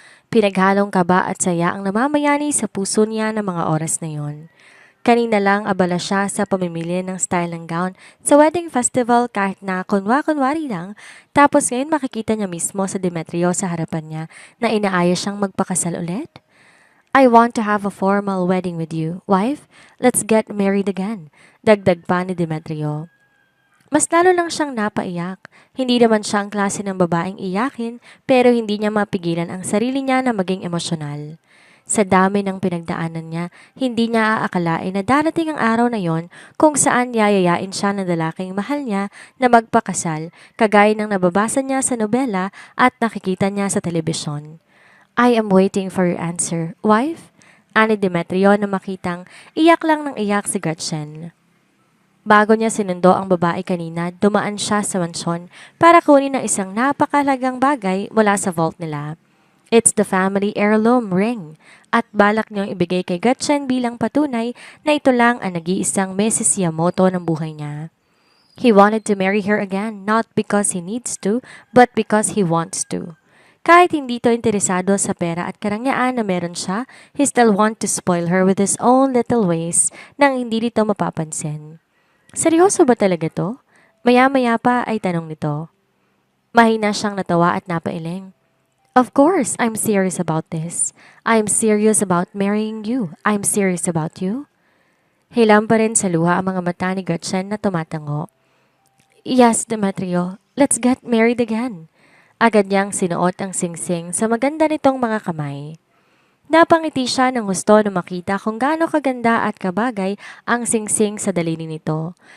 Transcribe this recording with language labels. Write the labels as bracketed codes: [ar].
[tl] Pinaghalong kaba at saya ang namamayani sa puso niya ng mga oras na yon. Kanina lang abala siya sa pamimili ng style ng gown sa wedding festival kahit na kunwa-kunwari lang, tapos ngayon makikita niya mismo sa Demetrio sa harapan niya na inaayos siyang magpakasal ulit. [en] I want to have a formal wedding with you, wife. Let's get married again. [tl] Dagdag pa ni Demetrio. Mas lalo lang siyang napaiyak. Hindi naman siya ang klase ng babaeng iyakin pero hindi niya mapigilan ang sarili niya na maging emosyonal. Sa dami ng pinagdaanan niya, hindi niya aakalain na darating ang araw na yon kung saan yayayain siya ng lalaking mahal niya na magpakasal, kagaya ng nababasa niya sa nobela at nakikita niya sa telebisyon. [en] I am waiting for your answer, wife? [tl] Ani Demetrio na makitang iyak lang ng iyak si Gretchen. Bago niya sinundo ang babae kanina, dumaan siya sa mansyon para kunin ang isang napakalagang bagay mula sa vault nila. [en] It's the family heirloom ring [tl] at balak niyang ibigay kay Gretchen bilang patunay na ito lang ang nag-iisang Mrs. Yamamoto ng buhay niya. [en] He wanted to marry her again not because he needs to, but because he wants to. [tl] Kahit hindi to interesado sa pera at karangyaan na meron siya, [en] he still want to spoil her with his own little ways [tl] nang hindi dito mapapansin. Seryoso ba talaga to? Maya-maya pa ay tanong nito. Mahina siyang natawa at napailing. [en] Of course, I'm serious about this. I'm serious about marrying you. I'm serious about you. [tl] Hilam pa rin sa luha ang mga mata ni Gretchen na tumatango. [en] Yes, [tl] Demetrio. [en] Let's get married again. [tl] Agad niyang sinuot ang singsing sa maganda nitong mga kamay. Napangiti siya ng gusto na makita kung gaano kaganda at kabagay ang singsing sa daliri nito.